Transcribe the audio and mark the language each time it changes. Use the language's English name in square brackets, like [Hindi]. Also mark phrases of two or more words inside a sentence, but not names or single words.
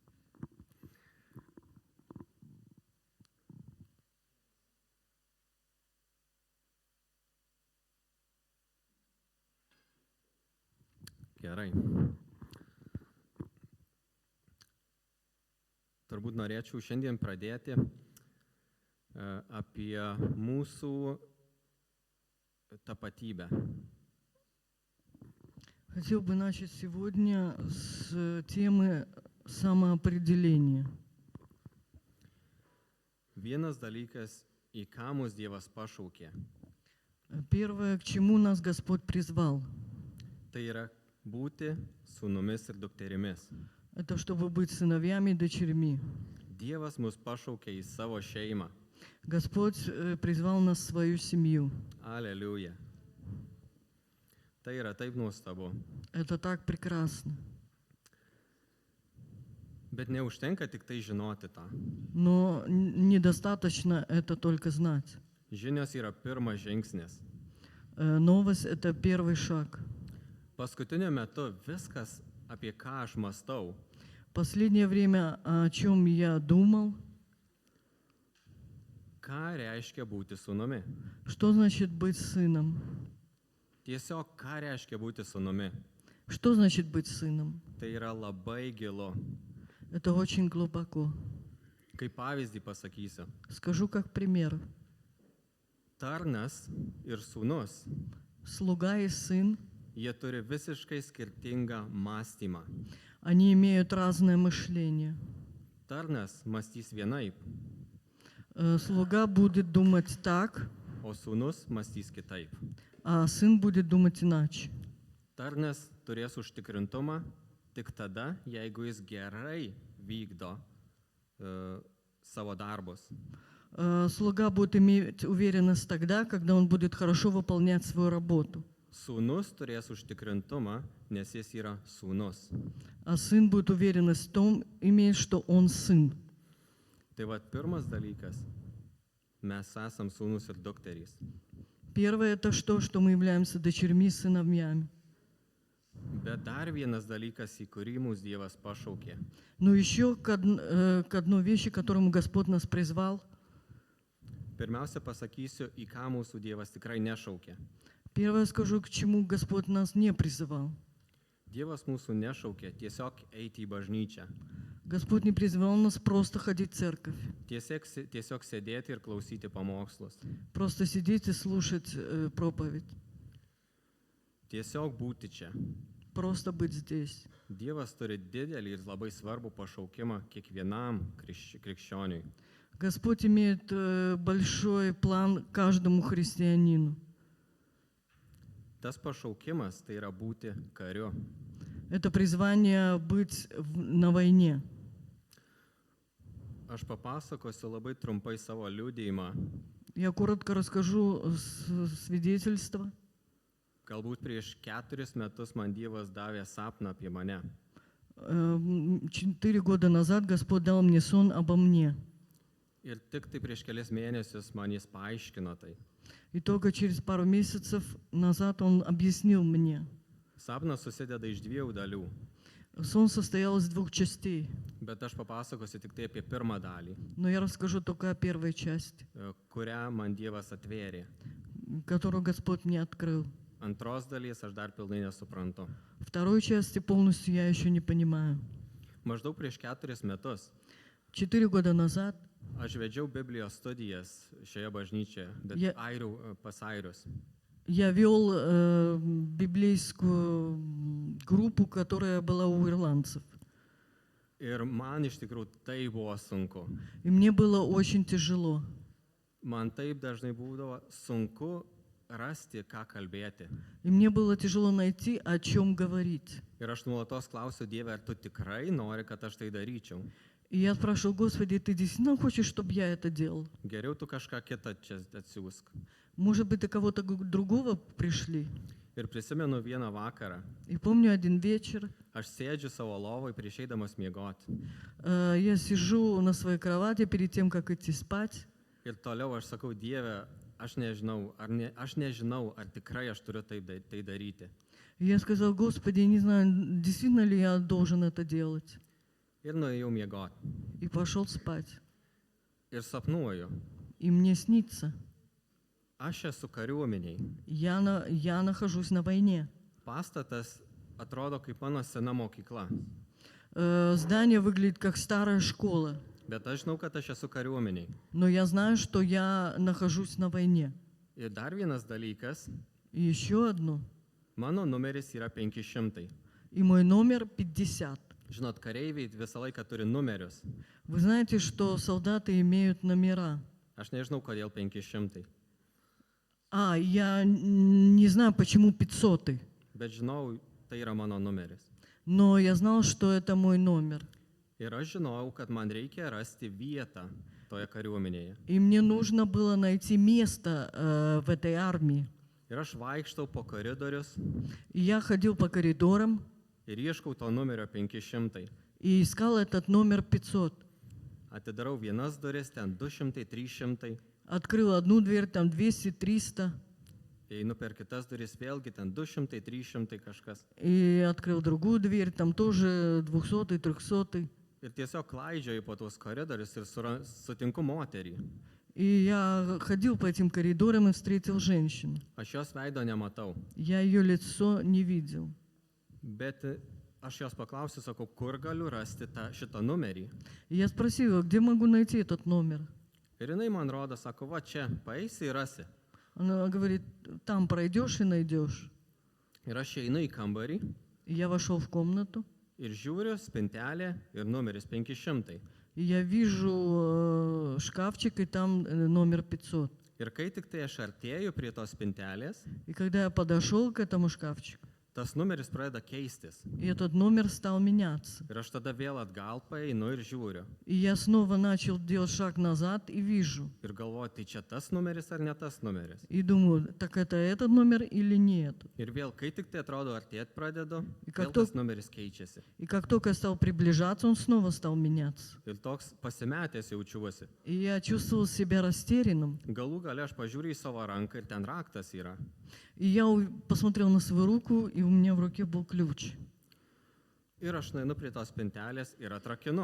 [Lithuanian] Gerai. Turbūt norėčiau šiandien pradėti apie mūsų tapatybę. [Russian] Хотел бы начать сегодня с темы самоопределения. [Lithuanian] Vienas dalykas, į ką mus Dievas pašaukė, [Russian] Первое, к чему нас Господь призвал, [Lithuanian] tai yra būti sūnumis ir dukterimis. [Russian] это чтобы быть сыновьями и дочерьми. [Lithuanian] Dievas mus pašaukė į savo šeimą. [Russian] Господь призвал нас в свою семью. [Lithuanian] Aleliuja. Tai yra taip nuostabu. [Russian] Это так прекрасно. [Lithuanian] Bet neužtenka tik tai žinoti tą. [Russian] Но недостаточно это только знать. [Lithuanian] Žinios yra pirmas žingsnis. [Russian] Новость — это первый шаг. [Lithuanian] Paskutiniu metu viskas, apie ką aš mąstau, [Russian] Последнее время, о чем я думал, [Lithuanian] ką reiškia būti sūnumi. [Russian] что значит быть сыном? [Lithuanian] Tiesiog ką reiškia būti sūnumi. [Russian] Что значит быть сыном? [Lithuanian] Tai yra labai gilu. [Russian] Это очень глубоко. [Lithuanian] Kaip pavyzdį pasakysiu. [Russian] Скажу как пример. [Lithuanian] Tarnas ir sūnus, [Russian] Слуга и сын, [Lithuanian] jie turi visiškai skirtingą mąstymą. [Russian] они имеют разное мышление. [Lithuanian] Tarnas mąstys vienaip, [Russian] Слуга будет думать так, [Lithuanian] o sūnus mąstys kitaip. [Russian] а сын будет думать иначе. [Lithuanian] Tarnas turės užtikrintumą tik tada, jeigu jis gerai vykdo savo darbus. [Russian] Слуга будет иметь уверенность тогда, когда он будет хорошо выполнять свою работу. [Lithuanian] Sūnus turės užtikrintumą, nes jis yra sūnus. [Russian] А сын будет уверенность в том, иметь, что он сын. [Lithuanian] Tai va, pirmas dalykas. Mes esam sūnus ir dukterys. [Russian] Первое — это что мы являемся дочерьми, сыновьями. [Lithuanian] Bet dar vienas dalykas, į kurį mūsų Dievas pašaukė. [Russian] Но еще к одной вещи, к которому Господь нас призвал. [Lithuanian] Pirmiausia pasakysiu, į ką mūsų Dievas tikrai nešaukė. [Russian] Первое скажу, к чему Господь нас не призывал. [Lithuanian] Dievas mūsų nešaukė tiesiog eiti į bažnyčią. [Russian] Господь не призвал нас просто ходить в церковь, [Lithuanian] Tiesiog sėdėti ir klausyti pamokslus. [Russian] просто сидеть и слушать проповедь, [Lithuanian] Tiesiog būti čia. [Russian] просто быть здесь. [Lithuanian] Dievas turi didelį ir labai svarbų pašaukimą kiekvienam krikščioniui. [Russian] Господь имеет большой план каждому христианину. [Lithuanian] Tas pašaukimas tai yra būti kariu. [Russian] Это призвание быть на войне. [Lithuanian] Aš papasakosiu labai trumpai savo liudijimą. [Russian] Я коротко расскажу свидетельство. [Lithuanian] Galbūt prieš 4 metus man Dievas davė sapną apie mane. [Russian] 4 года назад Господь дал мне сон обо мне. [Lithuanian] Ir tik tai prieš kelias mėnesius man jis paaiškino tai. [Russian] И только через пару месяцев назад Он объяснил мне. [Lithuanian] Sapnas susideda iš 2 dalių. [Russian] Сон состоял из 2 частей. [Lithuanian] Bet aš papasakosiu tik tai apie pirmą dalį, [Russian] Но я расскажу только о первой части. [Lithuanian] kurią man Dievas atvėrė. [Russian] которую Господь мне открыл. [Lithuanian] Antros dalies aš dar pilnai nesuprantu. [Russian] Второй части полностью я еще не понимаю. [Lithuanian] Maždaug prieš 4 metus [Russian] 4 года назад [Lithuanian] aš vedžiau Biblijos studijas šioje bažnyčioje, bet pas airius. [Russian] я вел библейскую группу, которая была у ирландцев. [Lithuanian] Ir man iš tikrųjų tai buvo sunku. [Russian] И мне было очень тяжело. [Lithuanian] Man taip dažnai būdavo sunku rasti, ką kalbėti. [Russian] И мне было тяжело найти, о чем говорить. [Lithuanian] Ir aš nuolatos klausiu Dievę, ar tu tikrai nori, kad aš tai daryčiau. [Russian] И я спрашивал: Господи, ты действительно хочешь, чтобы я это делал? [Lithuanian] Geriau tu kažką kitą čia atsiųsk. [Russian] Может быть, ты кого-то другого пришли? [Lithuanian] Ir prisimenu vieną vakarą. [Russian] И помню один вечер, [Lithuanian] Aš sėdžiu savo lovoj prieš eidamas miegoti. [Russian] я сижу на своей кровати перед тем, как идти спать. [Lithuanian] Ir toliau aš sakau, Dieve, aš nežinau, ar tikrai aš turiu tai daryti. [Russian] И я сказал: Господи, не знаю, действительно ли я должен это делать. [Lithuanian] Ir nuėjau miegoti. [Russian] И пошел спать. [Lithuanian] Ir sapnuoju. [Russian] И мне снится, [Lithuanian] Aš esu kariuomeniai. [Russian] я нахожусь на войне. [Lithuanian] Pastatas atrodo kaip mano sena mokykla. [Russian] Здание выглядит как старая школа. [Lithuanian] Bet aš žinau, kad aš esu kariuomeniai. [Russian] Но я знаю, что я нахожусь на войне. [Lithuanian] Ir dar vienas dalykas, [Russian] И еще одно. [Lithuanian] mano numeris yra 500. [Russian] И мой номер 50. [Lithuanian] Žinot, kareiviai visą laiką turi numerius. [Russian] Вы знаете, что солдаты имеют номера? [Lithuanian] Aš nežinau, kodėl 500. [Russian] Я не знаю, почему 500. [Lithuanian] Bet žinau, tai yra mano numeris. [Russian] Но я знал, что это мой номер. [Lithuanian] Ir aš žinojau, kad man reikia rasti vietą toje kariuomenėje. [Russian] И мне нужно было найти место в этой армии. [Lithuanian] Ir aš vaikštau po koridorius [Russian] И я ходил по коридорам [Lithuanian] ir ieškau to numerio 500. [Russian] и искал этот номер 500. [Lithuanian] Atidarau vienas duris, ten 200, 300. [Russian] Открыл одну дверь, там 200, 300. [Lithuanian] Einu per kitas duris, vėlgi ten 200, 300 kažkas. [Russian] И открыл другую дверь, там тоже 200, 300. [Lithuanian] Ir tiesiog klaidžioju po tuos koridorius ir sutinku moterį. [Russian] И я ходил по этим коридорам и встретил женщину. [Lithuanian] Aš jos veido nematau. [Russian] Я ее лицо не видел. [Lithuanian] Bet aš jos paklausiu, sakau, kur galiu rasti šitą numerį. [Russian] И я спросил, где могу найти этот номер? [Lithuanian] Ir jinai man rodo, sako, va čia, paeisi ir rasi. [Russian] Она говорит: там пройдешь и найдешь. [Lithuanian] Ir aš einu į kambarį [Russian] И я вошел в комнату, [Lithuanian] ir žiūriu, spintelė ir numeris 500. [Russian] и я вижу шкафчик, и там номер 500. [Lithuanian] Ir kai tik tai aš artėju prie tos spintelės, [Russian] И когда я подошел к этому шкафчику, [Lithuanian] tas numeris pradeda keistis. [Russian] и этот номер стал меняться. [Lithuanian] Ir aš tada vėl atgal paeinu ir žiūriu. [Russian] И я снова начал делать шаг назад и вижу. [Lithuanian] Ir galvoju, tai čia tas numeris ar ne tas numeris. [Russian] И думаю, так это этот номер или не этот? [Lithuanian] Ir vėl, kai tik tai atrodo artėt pradedu, Ir kad vėl tu- tas numeris keičiasi. [Russian] И как только я стал приближаться, он снова стал меняться. [Lithuanian] Ir toks pasimetęs jaučiuosi. [Russian] И я чувствовал себя растерянным. [Lithuanian] Galų gale aš pažiūriu į savo ranką ir ten raktas yra. [Russian] И я посмотрел на свою руку, и у меня в руке был ключ. [Lithuanian] Ir aš nueinu prie tos spintelės ir atrakinu.